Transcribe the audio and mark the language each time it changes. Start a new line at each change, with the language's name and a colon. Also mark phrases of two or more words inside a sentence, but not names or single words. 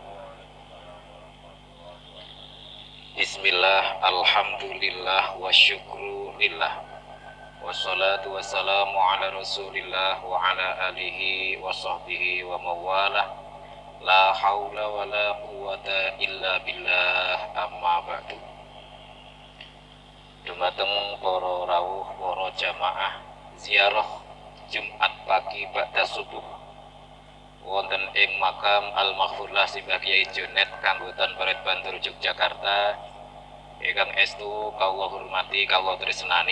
Arabic: بسم الله، الحمد لله، والشكر لله، والصلاة والسلام على رسول الله وعلى آله وصحبه ومن والاه. لا حول ولا قوة إلا بالله، أما بعد.
Javanese: Dumateng para rawuh, para jamaah ziarah Jumat pagi ba'da subuh wonten ing makam Al-Maghfurlah Simbah Kyai Jonet Kanggutan Parit Bantul Yogyakarta ingkang estu kawula hormati kawula tresnani.